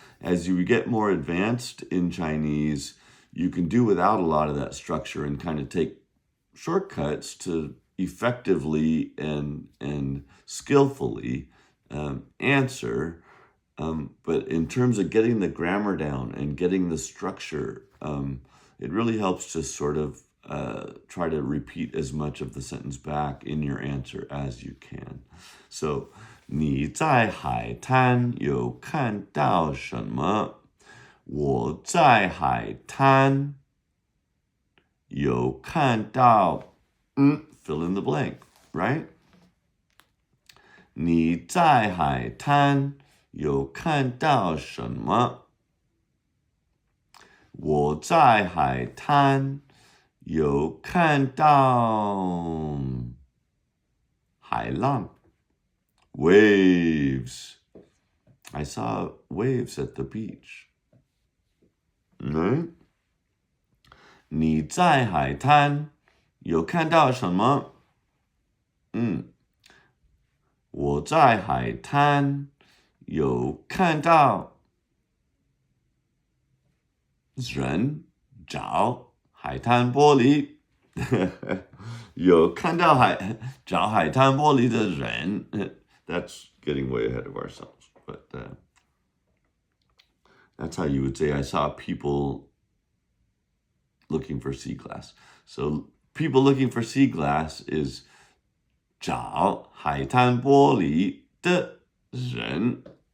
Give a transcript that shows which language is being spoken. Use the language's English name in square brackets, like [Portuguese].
[English] As you get more advanced in Chinese, you can do without a lot of that structure and kind of take shortcuts to effectively and skillfully answer. But in terms of getting the grammar down and getting the structure, it really helps to sort of try to repeat as much of the sentence back in your answer as you can. [Chinese] So, 你在海滩有看到什么？我在海滩有看到 [English] fill in the blank, right? [Chinese] 你在海滩有看到什么？我在海滩有看到海浪 [English] waves. I saw waves at the beach. Right? [Chinese] 你在海滩有看到什么？我在海滩有看到人找海滩玻璃。有看到找海滩玻璃的人。 [English] That's getting way ahead of ourselves, but that's how you would say I saw people looking for sea glass. So people looking for sea glass is [Chinese] 找海滩玻璃的人。